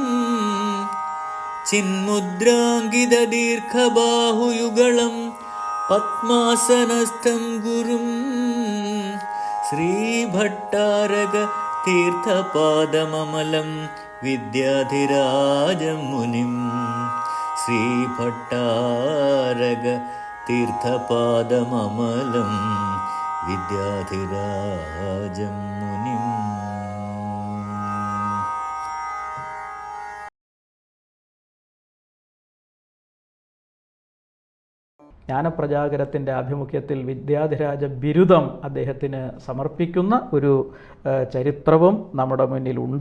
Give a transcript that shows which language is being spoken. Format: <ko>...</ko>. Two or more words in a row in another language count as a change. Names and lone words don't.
<sa>चिन्मुद्राङ्कितदीर्घबाहुयुगलं पद्मासनस्थं गुरुं श्रीभट्टारक तीर्थपादममलं विद्याधिराजं मुनिं श्रीभट्टारक तीर्थपादममलं विद्याधिराजं मुनिम्.</sa> <ml>ജ്ഞാനപ്രചാരകത്തിൻ്റെ ആഭിമുഖ്യത്തിൽ വിദ്യാധിരാജ ബിരുദം അദ്ദേഹത്തിന് സമർപ്പിക്കുന്ന ഒരു ചരിത്രവും നമ്മുടെ മുന്നിലുണ്ട്.</ml>